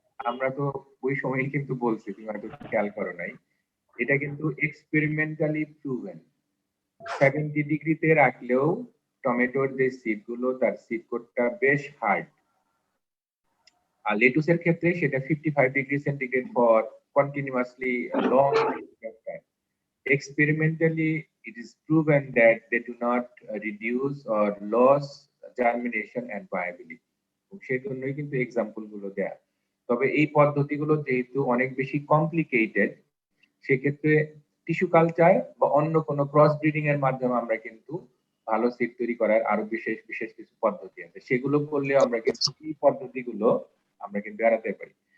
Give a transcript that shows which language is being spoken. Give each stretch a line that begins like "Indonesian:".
Bangla: আমরা তো ওই সময় কিন্তু বলছি, তুমি হয়তো খেয়াল করো নাই, এটা কিন্তু এক্সপেরিমেন্টালি প্রুভেন। 70 ডিগ্রিতে রাখলেও টমেটোর যে সিড গুলো তার সিড কোটটা বেশ হার্ড। আর লেটুসের ক্ষেত্রে সেটা 55 degree centigrade
English: For continuously long time. Experimentally, it is proven that they do not reduce or lose germination and viability.
Bangla: সেই জন্যই কিন্তু এক্সাম্পল গুলো দেয়া। তবে এই পদ্ধতিগুলো যেহেতু অনেক বেশি কমপ্লিকেটেড, সেক্ষেত্রে টিস্যু কালচার বা অন্য কোনো ক্রস ব্রিডিং এর মাধ্যমে আমরা কিন্তু ভালো সিড তৈরি করার আরো বিশেষ বিশেষ কিছু পদ্ধতি আছে, সেগুলো করলেও আমরা কিন্তু এই পদ্ধতিগুলো আমরা কিন্তু এড়াতে পারি।